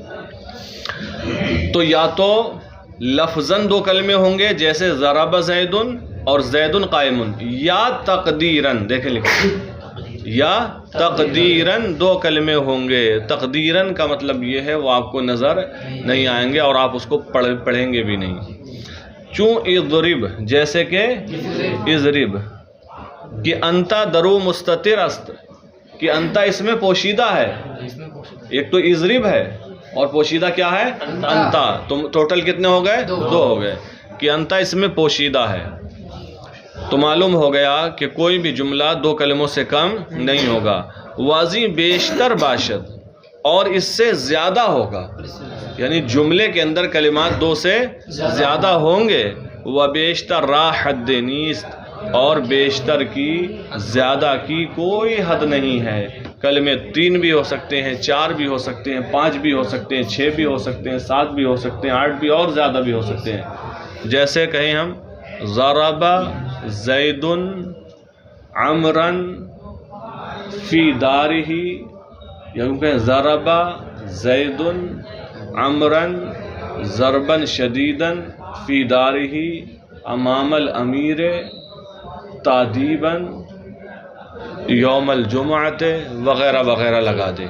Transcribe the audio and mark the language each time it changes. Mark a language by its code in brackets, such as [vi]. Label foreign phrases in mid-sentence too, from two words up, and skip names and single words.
[ur] تو یا تو لفظاً دو کلمے ہوں گے جیسے [ar] ضرب زید [ur] اور [ar] زید قائم، [ur] یا تقدیراً، دیکھیں لکھیں، یا تقدیراً دو کلمے ہوں گے۔ تقدیراً کا مطلب یہ ہے وہ آپ کو نظر نہیں آئیں گے اور آپ اس کو پڑھیں گے بھی نہیں۔ [fa] چوں اضرب، [ur] جیسے کہ [fa] اضرب، کہ انتا درو مستتر است، [ur] کہ انتا اس میں پوشیدہ ہے، ایک تو اضرب ہے اور پوشیدہ کیا ہے؟ انتا، تو ٹوٹل کتنے ہو گئے؟ دو ہو گئے، کہ انتا اس میں پوشیدہ ہے۔ تو معلوم ہو گیا کہ کوئی بھی جملہ دو کلموں سے کم نہیں ہوگا۔ [fa] واضح بیشتر باشد، [ur] اور اس سے زیادہ ہوگا، یعنی جملے کے اندر کلمات دو سے زیادہ ہوں گے۔ [fa] و بیشتر را حد نیست، [ur] اور بیشتر کی، زیادہ کی کوئی حد نہیں ہے۔ کلمے 3 بھی ہو سکتے ہیں، 4 بھی ہو سکتے ہیں، 5 بھی ہو سکتے ہیں، 6 بھی ہو سکتے ہیں، 7 بھی ہو سکتے ہیں، 8 بھی اور زیادہ بھی ہو سکتے ہیں۔ جیسے کہیں ہم [ar] ضرب زید عمرا فی دارہ، [ur] یا یوں کہیں [ar] ضرب زید عمرا ضربا شدیدا فی دارہ امام الامیر تادیبا یوم الجمعۃ، [ur] وغیرہ وغیرہ لگا دیں۔